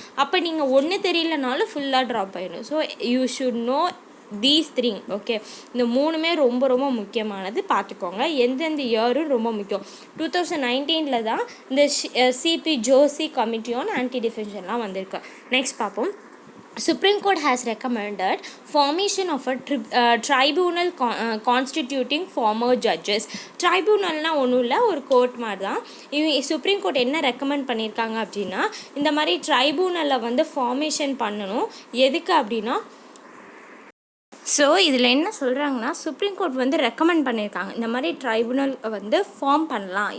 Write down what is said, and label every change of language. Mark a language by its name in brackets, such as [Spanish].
[Tamil] அப்போ நீங்கள் ஒன்று தெரியலனாலும் ஃபுல்லாக ட்ராப் ஆகிடும். [English] So you should know these three. [Tamil] Okay, இந்த மூணுமே ரொம்ப ரொம்ப முக்கியமானது, பார்த்துக்கோங்க. எந்தெந்த இயரும் ரொம்ப முக்கியம். 2019 தான் இந்த CP Joshi committee on anti டிஃபெக்ஷன்லாம் வந்திருக்கு. நெக்ஸ்ட் பார்ப்போம். [English] Supreme Court has recommended formation of a tribunal constituting former judges. [Tamil] ட்ரைபூனல்னால் ஒன்றும் இல்லை, ஒரு கோர்ட் மாதிரி தான். சுப்ரீம் கோர்ட் என்ன ரெக்கமெண்ட் பண்ணியிருக்காங்க அப்படின்னா, இந்த மாதிரி ட்ரைபூனலில் ஃபார்மேஷன் பண்ணணும். எதுக்கு அப்படின்னா, ஸோ இதில் என்ன சொல்கிறாங்கன்னா, சுப்ரீம் கோர்ட் ரெக்கமெண்ட் பண்ணியிருக்காங்க இந்த மாதிரி ட்ரைபுனல் ஃபார்ம் பண்ணலாம்.